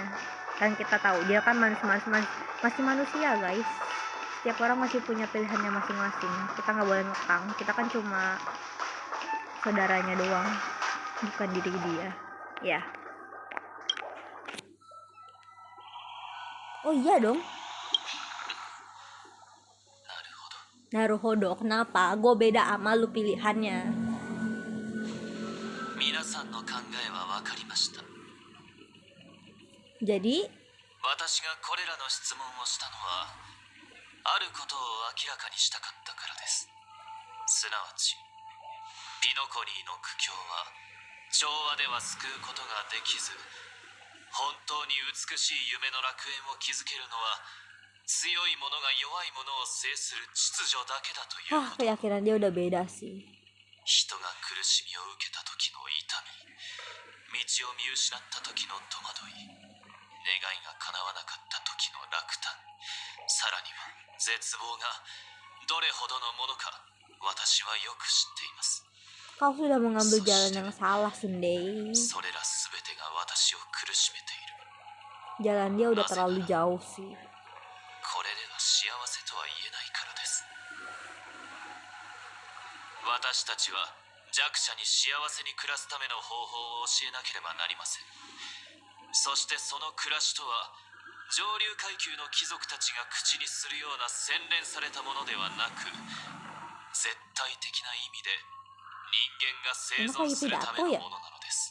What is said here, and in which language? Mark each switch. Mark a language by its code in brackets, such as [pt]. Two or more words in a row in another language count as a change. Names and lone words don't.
[id] Kan kita tahu dia kan masih manusia guys, setiap orang masih punya pilihannya masing-masing, kita nggak boleh ngekang, kita kan cuma saudaranya doang, bukan diri dia ya. Oh iya dong, [ja] なるほど。 Naruhodo, [id] kenapa gue beda sama lu pilihannya? [ja] 皆さんの考えは分かりました。 [id] Jadi [ja] 私がこれらの質問をしたのは、あることを明らかにしたかったからです。すなわち、ピノコニーの苦境は調和では救うことができず、本当に美しい夢の楽園を築けるのは強い者が弱い者を制する秩序だけだということ。 [id] keyakinan dia udah beda sih. [ja] 人が苦しみを受けた時の痛み、道を見失った時の戸惑い、願いが叶わなかった時の落胆、さらには絶望がどれほどのものか、私はよく知っています。 [id] Kau sudah mengambil jalan yang salah, Sundei. [ja] それら全てが私を苦しめている。 [id] Jalan dia udah terlalu jauh sih. [ja] これでは幸せとは言えないからです。私たちは弱者に幸せに暮らすための方法を教えなければなりません。そしてその暮らしとは、上流階級の貴族たちが口にするような洗練されたものではなく、絶対的な意味で人間が生存するためのものなのです。